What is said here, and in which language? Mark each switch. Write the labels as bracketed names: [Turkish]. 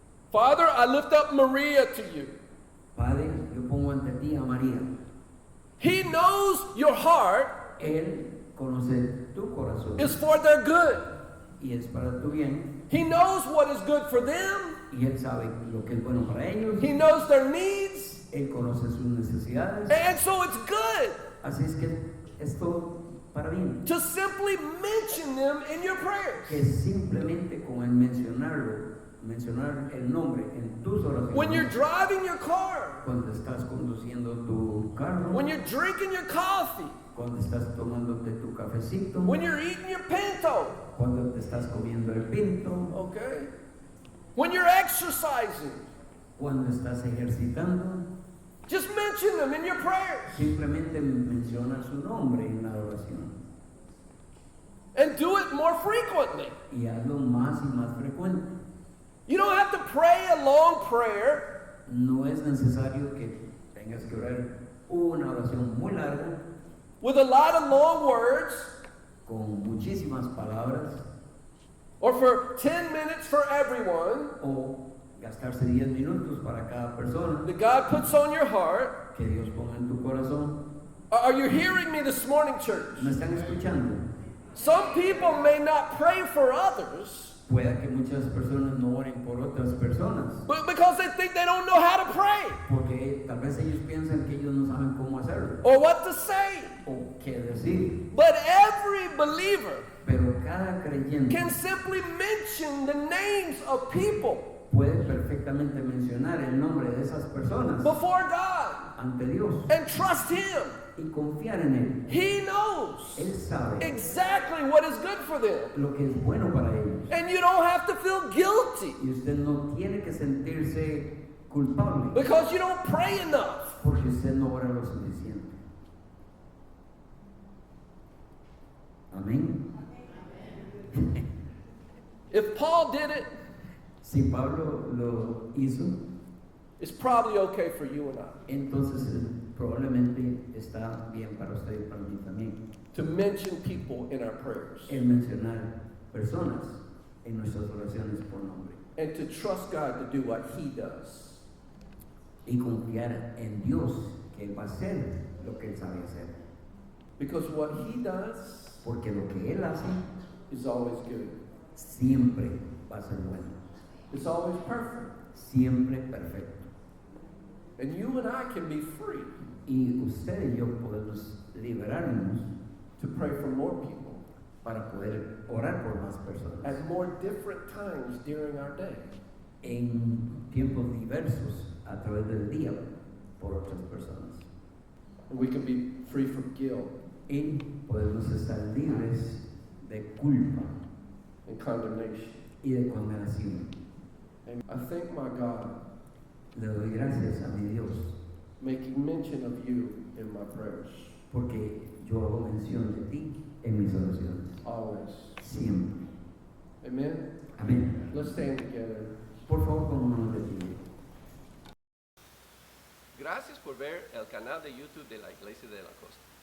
[English] Father, I lift up Maria to you. [Spanish] Padre, yo pongo ante ti a María. [English] He knows your heart [Spanish] Él conoce tu corazón [English] is for their good. [Spanish] y es para tu bien. [English] He knows what is good for them. [Spanish] Y Él sabe lo que es bueno para ellos. [English] He knows their needs. [Spanish] Él conoce sus necesidades. [English] And so it's good [Spanish] Así es que es todo para bien. [English] to simply mention them in your prayers. [Spanish] Que simplemente con el mencionar el nombre en tus [English] When you're [Spanish] oraciones, [English] driving your car, [Spanish] cuando estás conduciendo tu carro, [English] when you're drinking your coffee, [Spanish] cuando estás tomándote tu cafecito, [English] when you're eating your pinto, [Spanish] cuando te estás comiendo el pinto, [English] okay? When you're exercising, [Spanish] cuando estás ejercitando, [English] just mention them in your prayers. [Spanish] simplemente menciona su nombre en la oración [English] And do it more frequently. [Spanish] y hazlo más y más frecuente. [English] You don't have to pray a long prayer. [Spanish] No es necesario que tengas que orar una oración muy larga [English] With a lot of long words, [Spanish] con muchísimas palabras [English] or for 10 minutes for everyone [Spanish] o gastarse 10 minutos para cada persona [English] that God puts on your heart. [Spanish] que Dios ponga en tu corazón. [English] Are you hearing me this morning, church? [Spanish] ¿Me están escuchando? [English] Some people may not pray for others [Spanish] Pueda que muchas personas no oren por otras personas [English] but because they think they don't know how to pray [Spanish] porque tal vez ellos piensan que ellos no saben cómo hacerlo [English] or what to say. [Spanish] o qué decir. [English] But every believer [Spanish] Pero cada creyente [English] can simply mention the names of people [Spanish] puede perfectamente mencionar el nombre de esas personas [English] before God [Spanish] ante Dios [English] and trust Him. [Spanish] y confiar en Él. [English] He knows [Spanish] Él sabe [English] exactly what is good for them. [Spanish] lo que es bueno para ellos. [English] And you don't have to feel guilty [Spanish] Y usted no tiene que sentirse culpable [English] because you don't pray enough. [Spanish] porque usted no ora lo suficiente. Amén. [English] If Paul did it, [Spanish] Si Pablo lo hizo, [English] it's probably okay for you and I [Spanish] entonces probablemente está bien para usted y para mí también. [English] to mention people in our prayers. [Spanish] El mencionar personas en nuestras oraciones por nombre [English] and to trust God to do what He does. [Spanish] y confiar en Dios que Él va a hacer lo que Él sabe hacer. [English] Because what He does [Spanish] Porque lo que Él hace [English] is always good. [Spanish] siempre va a ser bueno, [English] It's always perfect. [Spanish] siempre perfecto. [English] And you and I can be free [Spanish] Y usted y yo podemos liberarnos [English] to pray for more people [Spanish] para poder orar por más personas [English] at more different times during our day. [Spanish] en tiempos diversos a través del día por otras personas. [English] And we can be free from guilt [Spanish] Y podemos estar libres de culpa [English] and condemnation. [Spanish] y de condenación. [English] And I thank my God [Spanish] Le doy gracias a mi Dios [English] making mention of you in my prayers. [Spanish] porque yo hago mención de ti en mis oraciones. [English] Always. [Spanish] Siempre. [English] Amen? [Spanish] Amén. [English] Let's stand together. [Spanish] Por favor, pongámonos de pie. Gracias por ver el canal de YouTube de la Iglesia de la Costa.